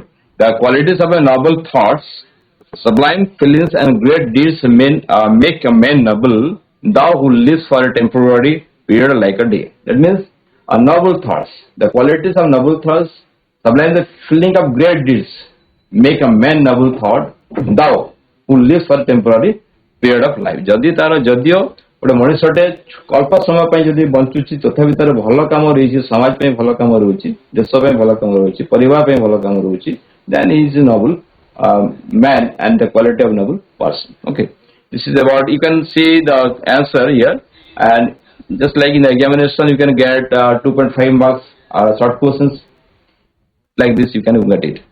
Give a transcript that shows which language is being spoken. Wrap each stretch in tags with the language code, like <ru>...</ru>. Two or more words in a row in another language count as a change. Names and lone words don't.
<en>The qualities of a noble thoughts, sublime feelings, and great deeds make a man noble. Thou who lives for a temporary period like a day. That means a noble thoughts. The qualities of noble thoughts, sublime the feeling of great deeds, make a man noble thought. Thou who lives for a temporary period of life.</en> <or>ଯଦି ତାର ଯଦିଓ ଗୋଟେ ମଣିଷଟେ ଅଳ୍ପ ସମୟ ପାଇଁ ଯଦି ବଞ୍ଚୁଛି ତଥାପି ତାର ଭଲ କାମ ରହିଛି, ସମାଜ ପାଇଁ ଭଲ କାମ ରହୁଛି, ଦେଶ ପାଇଁ ଭଲ କାମ ରହୁଛି, ପରିବାର ପାଇଁ ଭଲ କାମ ରହୁଛି,</or> <en>then he is a noble man and the quality of noble person. Okay, this is about, you can see the answer here, and just like in the examination you can get 2.5 marks short questions like this, you can get it.</en>